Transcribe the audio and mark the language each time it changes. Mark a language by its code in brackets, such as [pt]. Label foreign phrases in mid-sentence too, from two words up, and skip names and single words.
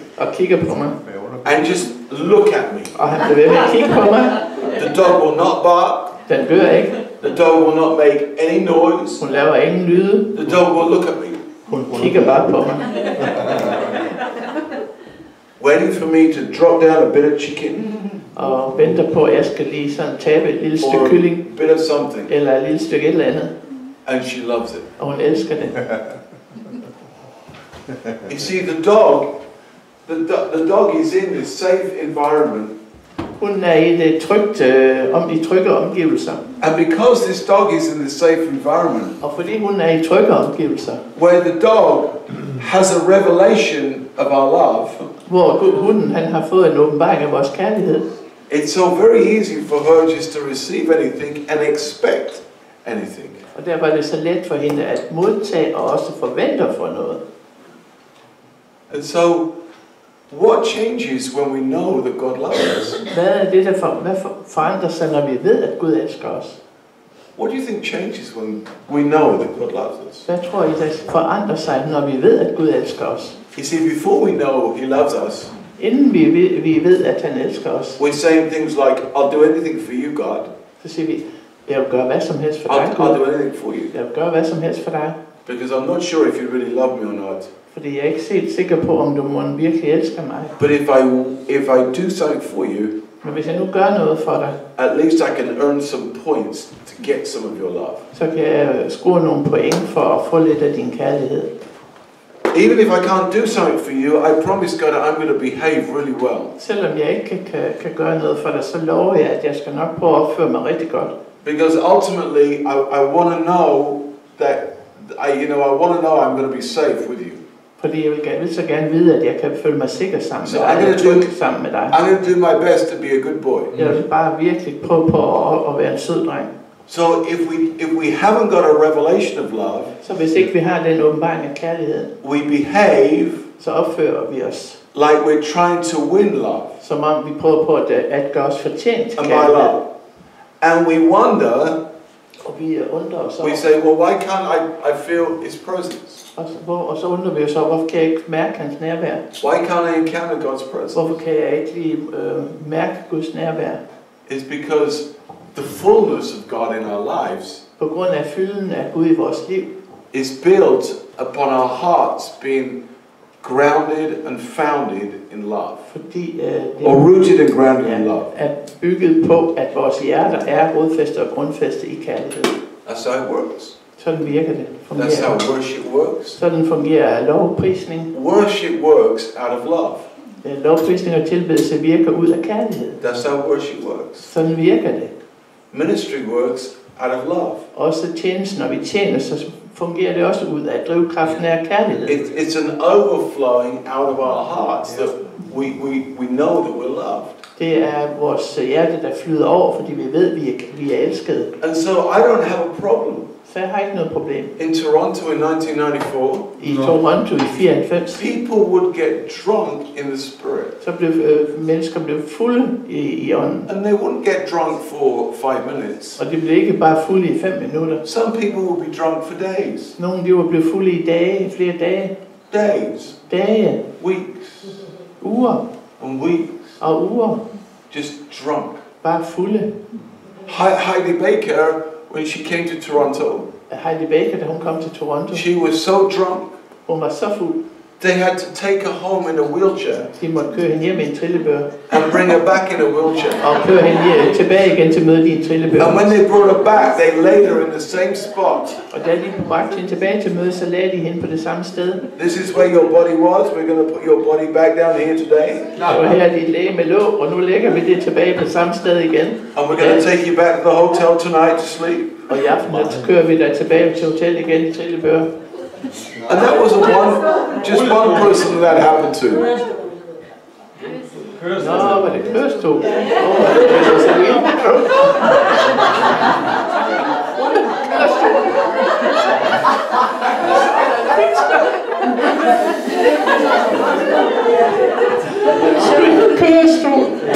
[da] og kigger på mig. [en] And just look at me. [da] Og han bliver ved med at kigge på mig. [en] The dog will not bark. [da] Den gør ikke. [en] The dog will not make any noise. [da] Hun laver ingen lyde. [en] The dog will look at me, [da] Hun kigger bare på mig. [en] waiting for me to drop down a bit of chicken [da] Og venter på, at jeg skal lige sådan tabe et lille stykke [en] or a [da] kylling. [en] bit of something. [da] Eller et lille stykke et eller andet. [en] And she loves it. [da] Og hun elsker det. [en] You see, the dog is in this safe environment. [da] Hun er i det trygge omgivelser. [en] And because this dog is in this safe environment, [da] Og fordi hun er i trygge omgivelser, [en] where the dog has a revelation of our love, [da] hvor hunden han har fået en åbenbaring af vores kærlighed, [en] it's so very easy for her just to receive anything and expect anything. [da] og derfor er det så let for hende at modtage og også forvente at få noget. [en] And so, what changes when we know that God loves us? [da] Hvad er det, hvad forandrer sig, når vi ved, at Gud elsker os? [en] What do you think changes when we know that God loves us? [da] Hvad tror I, der forandrer sig, når vi ved, at Gud elsker os? [en] You see, before we know He loves us, [da] Inden vi ved, at han elsker os, [en] we're saying things like, I'll do anything for you, God. [da] så siger vi, jeg vil gøre hvad som helst for dig, [en] I'll do [da] Gud. [en] anything for you. [da] Jeg vil gøre hvad som helst for dig. [en] Because I'm not sure if you really love me or not. [da] Fordi jeg er ikke helt sikker på, om du virkelig elsker mig. [en] But if I do something for you, [da] Men hvis jeg nu gør noget for dig, [en] at least I can earn some points to get some of your love. [da] så kan jeg score nogle point for at få lidt af din kærlighed. [en] Even if I can't do something for you, I promise God that I'm going to behave really well. [da] Selvom jeg ikke kan gøre noget for dig, så lover jeg, at jeg skal nok prøve at opføre mig rigtig godt. [en] Because ultimately, I want to know that I want to know I'm going to be safe with you. [da] Fordi jeg vil så gerne vide, at jeg kan føle mig sikker sammen [en] So [da] med dig, og tryg sammen med dig. [en] I'm going to do my best to be a good boy. [da] Jeg vil bare virkelig prøve på at være en sød dreng. [en] So if we haven't got a revelation of love, [da] Så hvis ikke vi har den åbenbaring af kærlighed, [en] we behave [da] så opfører vi os, [en] like we're trying to win love [da] som om vi prøver på at gøre os fortjent til [en] and by [da] kærlighed. [en] love. And we wonder, [da] Og vi undrer os [en] We say, well, why can't I feel His presence? [da] og så undrer vi os over, hvorfor kan jeg ikke mærke hans nærvær? [en] Why can't I encounter God's presence? [da] Hvorfor kan jeg ikke lige mærke Guds nærvær? [en] It's because the fullness of God in our lives [da] På grund af fylden af Gud i vores liv, [en] is built upon our hearts being grounded and founded in love. [da] fordi [en] Or rooted and grounded in love. [da] er bygget på, at vores hjerter er rodfæstet og grundfæstet i kærlighed. [en] That's how it works. [da] Sådan virker det. [en] That's how worship works. [da] Sådan fungerer lovprisning. [en] Worship works out of love. [da] Lovprisning og tilbedelse virker ud af kærlighed. [en] That's how worship works. [da] Sådan virker det. [en] Ministry works out of love. [da] Også tjenesten, når vi tjener, så fungerer det også ud af drivkraften af kærlighed. [en] It's an overflowing out of our hearts that we know that we're loved. [da] Det er vores hjerte, der flyder over, fordi vi ved, at vi er elskede. [en] And so I don't have a problem. [da] Så jeg har ikke noget problem. [en] In Toronto in 1994, [da] I Toronto i 94, [en] people would get drunk in the spirit. [da] så blev mennesker fulde i ånden. [en] And they wouldn't get drunk for 5 minutes. [da] Og de blev ikke bare fulde i 5 minutter. [en] Some people would be drunk for days. [da] Nogle de var blevet fulde i dage, flere dage. [en] Days. [da] Dage, [en] Weeks. [da] uger [en] And weeks. [da] og uger. [en] Just drunk. [da] Bare fulde. [en] Heidi Baker, when she came to Toronto, [da] Heidi Baker, da hun kom til Toronto, [en] she was so drunk, [da] hun var så fuld. [en] they had to take her home in a wheelchair [da] De måtte køre hende hjem i en trillebør. [en] and bring her back in a wheelchair. [da] Og køre hende tilbage igen til mødet i en trillebør. [en] And when they brought her back, they laid her in the same spot. [da] Og da de bragte hende tilbage til mødet, så lagde de hende på det samme sted. [en] This is where your body was. We're going to put your body back down here today. [da] Og her er dit læge med låg, og nu lægger vi det tilbage på samme sted igen. [en] And we're going to take you back to the hotel tonight to sleep. [da] Og i aften så kører vi dig tilbage til hotellet igen i trillebør. [en] And that wasn't just one person that happened to. [da] Nå, var det Kørestrup? Kørestrup!